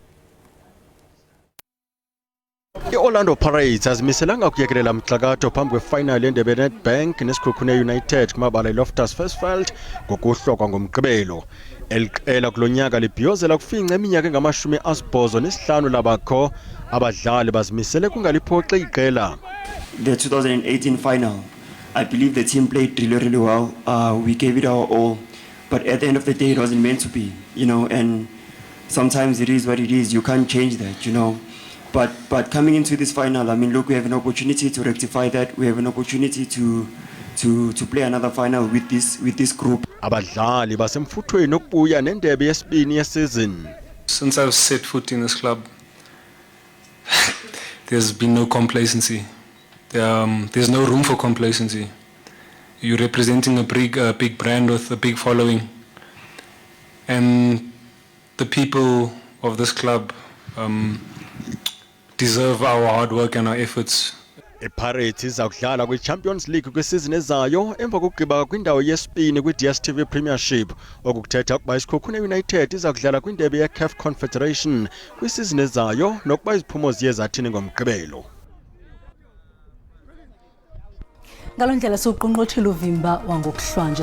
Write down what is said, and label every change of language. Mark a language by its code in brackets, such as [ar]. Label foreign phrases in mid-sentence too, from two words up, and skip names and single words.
[xh] I-Orlando Pirates azimiselanga ukuyekelela mxakatho phambi kwefinal yendebe yeNedbank neSekhukhuné United kumabala eLoftus Versfeld ngokuhlokwa ngomgqibelo. Eliqela kulonyaka libhiyozela kufinca iminyaka engama-85 labakho abadlali bazimisele kungaliphoxe iqela. [en] The 2018 final, I believe the team played really well. We gave it our all, but at the end of the day it wasn't meant to be, and sometimes it is what it is. You can't change that, But coming into this final, I mean, look, we have an opportunity to rectify that. We have an opportunity to play another final with this group. [xh] Abadlali basemfuthweni ukubuya nendebe yesibini yeseason. [en] Since I've set foot in this club, there's been no complacency. There's no room for complacency. You're representing a big brand with a big following, and the people of this club deserve our hard work and our efforts. [xh] iPirates iza kudlala kwi-Champions League kwisizini ezayo emva kokugqiba kwindawo yesibini kwi-DStv Premiership okukuthetha ukuba iSekhukhuné United iza kudlala kwindebe ye-CAF Confederation kwisizini ezayo nokuba iziphumo ziye zathini ngomgqibelo. Ngaloo ndlela siwuqonqothile uvimba wangokuhlwanje.